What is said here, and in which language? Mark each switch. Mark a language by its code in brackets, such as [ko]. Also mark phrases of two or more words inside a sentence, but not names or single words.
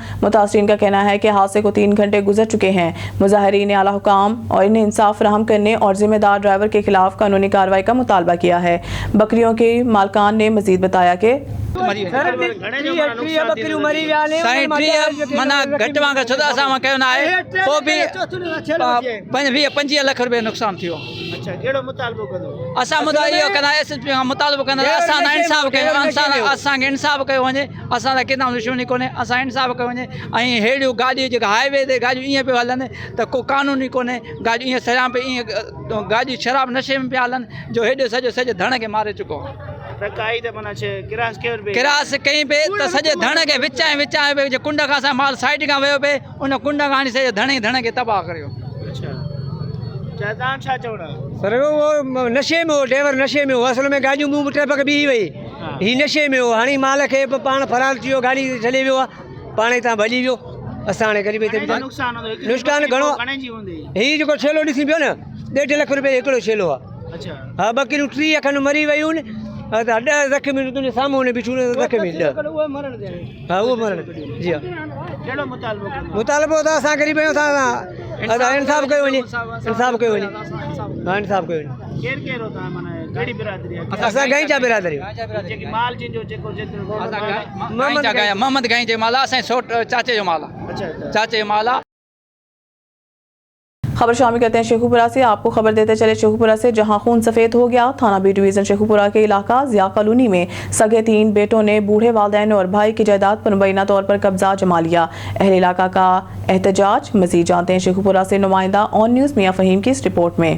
[ur] متاثرین کا کہنا ہے کہ حادثے کو 3 گھنٹے گزر چکے ہیں۔ مظاہرین نے اعلیٰ حکام اور انہیں انصاف فراہم کرنے اور ذمہ دار ڈرائیور کے خلاف قانونی کارروائی کا مطالبہ کیا ہے. بکریوں کے مالکان نے مزید بتایا کہ [sd] लाख रुपए नुकसान थियो। असां मुतालबो कंदा SSP खां मुतालबो कंदा असां इंसाफ कयो, असांखे इंसाफ कयो वञे। असां सां केतिरा दुश्मनी कोन्हे, असां इंसाफ कयो वञे। ऐं हेड़ियूं गाॾियूं जेका हाईवे ते गाॾियूं ईअं पियो हलनि त को कानून ई कोन्हे। गाॾियूं ईअं सरियां पे ईअं गाॾियूं शराब नशे में पिया हलनि जो हेॾो सॼो धण खे मारे चुको। किरास कई पे त सॼे धण खे विचां पे कुंड खां असां माल साइड खां वियो पे, उन कुंड खां हाणे सॼे धण खे तबाह करियो। सर [ur] وہ نشے میں [sd] हो, ड्राइवर नशे में हो। असल में गाड़ियों मुंह ट्रैफिक बीही वई, ही नशे में हो। हाणे माल खे पाण फरार थी वियो, गाड़ी छॾे वियो आहे, पाण हितां भॼी वियो। असां हाणे ग़रीब नुक़सान घणो। ही जेको छेलो ॾिसी पियो न, 1.5 लाख रुपए हिकिड़ो छेलो आहे। हा, बकरियूं 30 खनि मरी वियूं आहिनि। 10 ज़ख़्मी तुंहिंजे साम्हूं ने बिठूं ज़ख़्मी 10। हा, उहो मरण। जी हा, मुतालबो त असां ग़रीब आहियूं, असां इंसाफ कयो वञे, इंसाफ कयो वञे। हा, इंसाफ कयो वञे। असां गंजा बिरादरी मोहम्मद गंज जो माल आहे, असांजे चाचे जो माल आहे। चाचे जो माल आहे। [ur] خبر شامل کرتے ہیں شیخوپورہ سے۔ آپ کو خبر دیتے چلے شیخوپورہ سے، جہاں خون سفید ہو گیا. تھانہ بی ڈویژن شیخوپورہ کے علاقہ ضیا کالونی میں سگے 3 بیٹوں نے بوڑھے والدین اور بھائی کی جائیداد پر مبینہ طور پر قبضہ جما لیا. اہل علاقہ کا احتجاج. مزید جانتے ہیں شیخوپورہ سے نمائندہ آن نیوز میاں فہیم کی اس رپورٹ میں.